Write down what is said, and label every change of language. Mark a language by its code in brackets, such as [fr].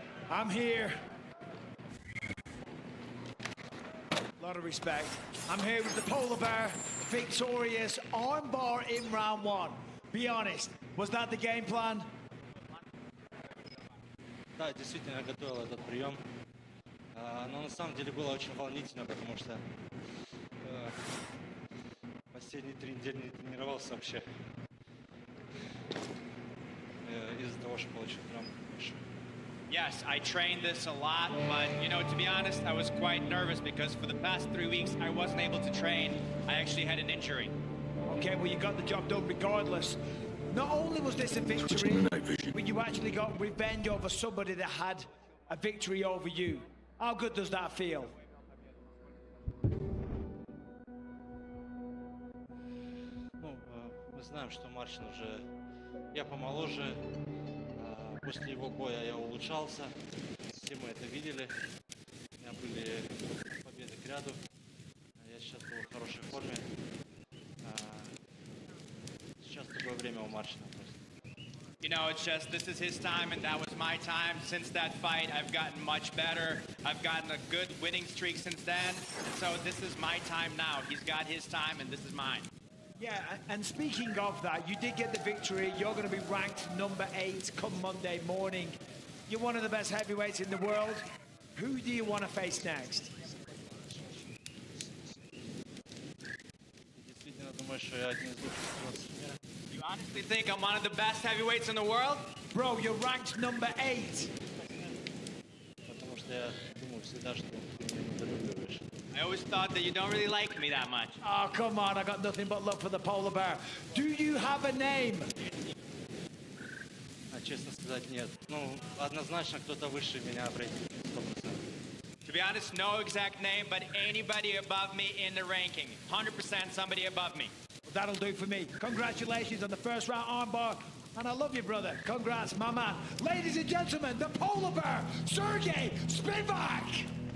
[en] I'm here. A lot of respect. I'm here with the Polar Bear, victorious armbar in round 1. Be honest, was that the game plan? [ru] Да, действительно, я готовил этот прием. Но на самом деле было очень волнительно, потому что последние 3 недели не тренировался вообще. Из-за того, что получил травму. [en] Yes, I trained this a lot, but, you know, to be honest, I was quite nervous because for the past 3 weeks, I wasn't able to train. I actually had an injury. Okay, well, you got the job done regardless. Not only was this a victory, but you actually got revenge over somebody that had a victory over you. How good does that feel? [ru] Ну, мы знаем, что Марчин уже... Я помоложе. После его боя я улучшался. Все мы это видели. У меня были победы к ряду. Я сейчас был в хорошей форме. Сейчас такое время у Марчина просто. [en] You know, it's just, this is his time and that was my time. Since that fight, I've gotten much better. I've gotten a good winning streak since then. So this is my time now. He's got his time and this is mine. Yeah, and speaking of that, you did get the victory. You're going to be ranked number 8 come Monday morning. You're one of the best heavyweights in the world. Who do you want to face next? You honestly think I'm one of the best heavyweights in the world? Bro, you're ranked number 8. I always thought that you don't really like me that much. Oh, come on, I got nothing but love for the polar bear. Do you have a name? [ru] Честно сказать, нет. Ну, однозначно кто-то выше меня определит, 100%. [en] To be honest, no exact name, but anybody above me in the ranking. 100% somebody above me. Well, that'll do for me. Congratulations on the first round armbar. And I love you, brother. Congrats, my man. Ladies and gentlemen, the polar bear, Sergey Spivak.